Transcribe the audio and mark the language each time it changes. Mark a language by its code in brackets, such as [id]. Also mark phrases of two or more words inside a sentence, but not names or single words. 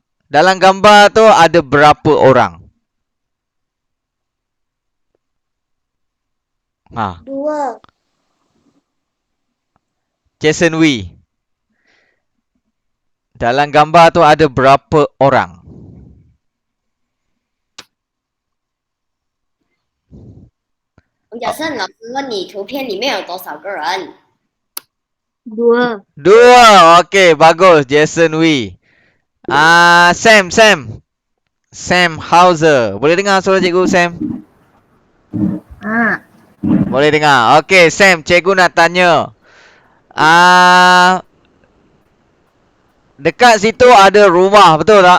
[ms] Dalam gambar tu ada berapa orang? Ha, 2. Jason Wee. Dalam gambar tu ada berapa orang? [zh] 假设老师问你图片里面有多少个人？2. [ms] 2. Okey, bagus, Jason Wee. Sam. Sam Hauser. Boleh dengar suara cikgu, Sam? Boleh dengar. Okey, Sam, cikgu nak tanya. Dekat situ ada rumah, betul tak?